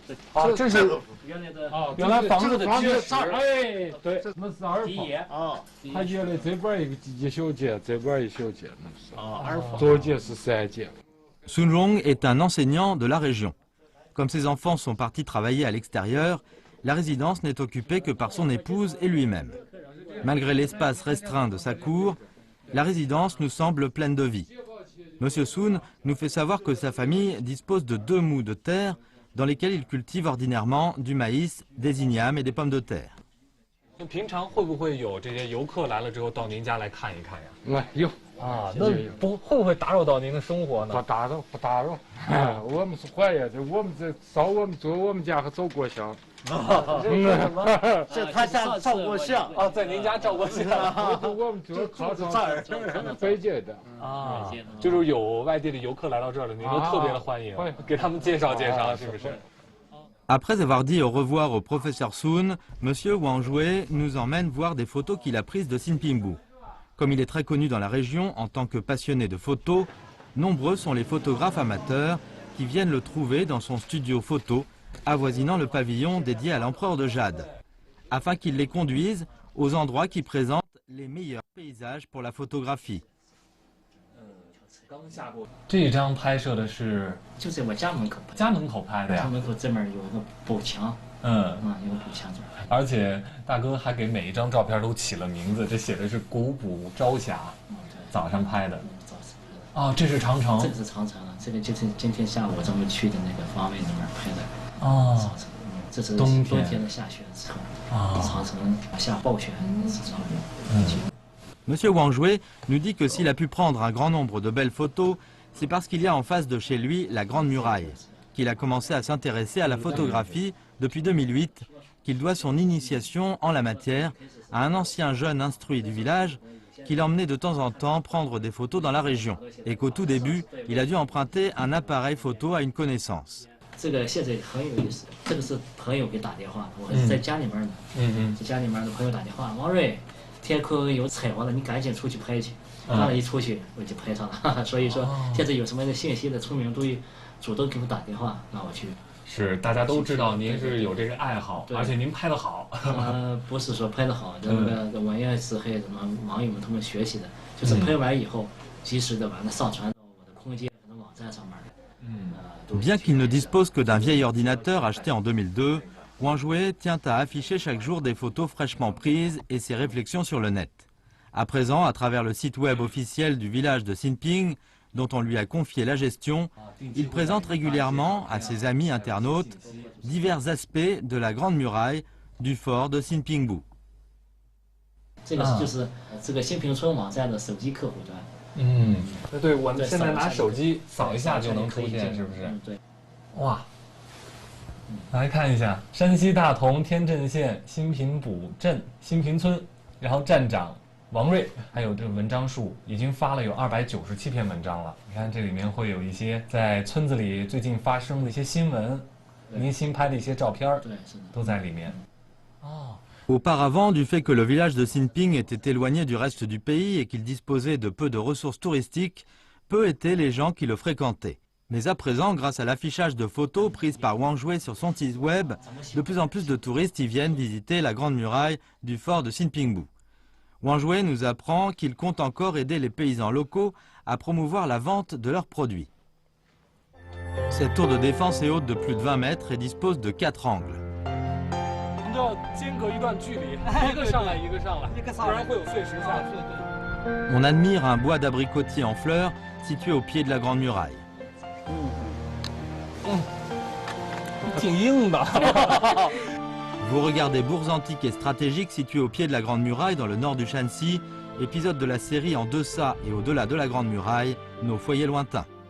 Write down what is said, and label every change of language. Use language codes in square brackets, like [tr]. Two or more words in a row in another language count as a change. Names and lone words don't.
[zh] 啊，这是原来的啊，原来房子的结实。哎，对，那是二第一房。啊，它原来这边一小间，这边一小间，那是。啊，二房。中间是3间。 [fr] Sun Rong est un enseignant de la région. Comme ses enfants sont partis travailler à l'extérieur, la résidence n'est occupée que par son épouse et lui-même. Malgré l'espace restreint de sa cour, la résidence nous semble pleine de vie. Monsieur Sun nous fait savoir que sa famille dispose de 2 mous de terre dans lesquels il cultive ordinairement du maïs, des ignames et des pommes de terre. [zh] 平常会不会有这些游客来了之后到您家来看一看呀？有。啊，那会不会打扰到您的生活呢？不打扰，不打扰。我们是怀疑的，我们这走我们家和走过香。在他家照过相啊，在您家照过相。我们就靠这儿，北京的啊，就是有外地的游客来到这儿了，您都特别的欢迎，给他们介绍介绍，是不是？ [fr] Après avoir dit au revoir au professeur Sun, Monsieur Wang Jue nous emmène voir des photos qu'il a prises de Sinpingbu. Comme il est très connu dans la région en tant que passionné de photos, nombreux sont les photographes amateurs qui viennent le trouver dans son studio photo, avoisinant le pavillon dédié à l'empereur de Jade, afin qu'il les conduise aux endroits qui présentent les meilleurs paysages pour la photographie. [zh] 这张拍摄的是就在我家门口拍，家门口拍的呀。家门口这面有个补墙，有个补墙。而且大哥还给每一张照片都起了名字，这写的是古卜朝霞，早上拍的。哦，这是长城。这个是长城，这个就是今天下午咱们去的那个方位那边拍的。哦，这是冬天的下雪的时候，长城下暴雪的时候。 [fr] Monsieur Wang Jue nous dit que s'il a pu prendre un grand nombre de belles photos, c'est parce qu'il y a en face de chez lui la Grande Muraille, qu'il a commencé à s'intéresser à la photographie depuis 2008, qu'il doit son initiation en la matière à un ancien jeune instruit du village qui l'emmenait de temps en temps prendre des photos dans la région, et qu'au tout début, il a dû emprunter un appareil photo à une connaissance. [zh] 这个现在很有意思，这个是朋友给打电话，我是在家里面呢，在家里面的朋友打电话，王瑞。天空有彩虹了，你赶紧出去拍去。当然一出去我就拍上了，所以说现在有什么信息的村民都主动给我打电话让我去。是，大家都知道您是有这个爱好，而且您拍得好。不是说拍得好，这个我也是和什么网友们他们学习的，就是拍完以后及时的把它上传到我的空间和网站上面。 [fr] Bien qu'il ne dispose que d'un vieil ordinateur acheté en 2002. Wang Jue tient à afficher chaque jour des photos fraîchement prises et ses réflexions sur le net. À présent, à travers le site web officiel du village de Sinping, dont on lui a confié la gestion, il présente régulièrement à ses amis internautes divers aspects de la Grande Muraille du fort de Sinpingbu. [zh] 这个就是这个新平村网站的手机客户端。对，我们现在拿手机扫一下就能出现，是不是？对。哇。来看一下山西大同天镇县新平堡镇新平村，然后站长王瑞，还有这个文章数已经发了有297篇文章了。你看这里面会有一些在村子里最近发生的一些新闻，您新拍的一些照片，都在里面。哦。 [fr] Auparavant, du fait que le village de Sinping était éloigné du reste du pays et qu'il disposait de peu de ressources touristiques, peu étaient les gens qui le fréquentaient. Mais à présent, grâce à l'affichage de photos prises par Wang Jue sur son site web, de plus en plus de touristes y viennent visiter la Grande Muraille du fort de Sinpingbu. Wang Jue nous apprend qu'il compte encore aider les paysans locaux à promouvoir la vente de leurs produits. Cette tour de défense est haute de plus de 20 mètres et dispose de 4 angles. [zh] 要间隔一段距离，一个上来一个上来，不然会有碎石下去。 [fr] On admire un bois d'abricotier en fleurs situé au pied de la Grande Muraille. [zh] 挺硬的。 [fr] Vous regardez bourgs antiques et stratégiques situés au pied de la Grande Muraille dans le nord du Shanxi, épisode de la série En deçà et au-delà de la Grande Muraille, nos foyers lointains.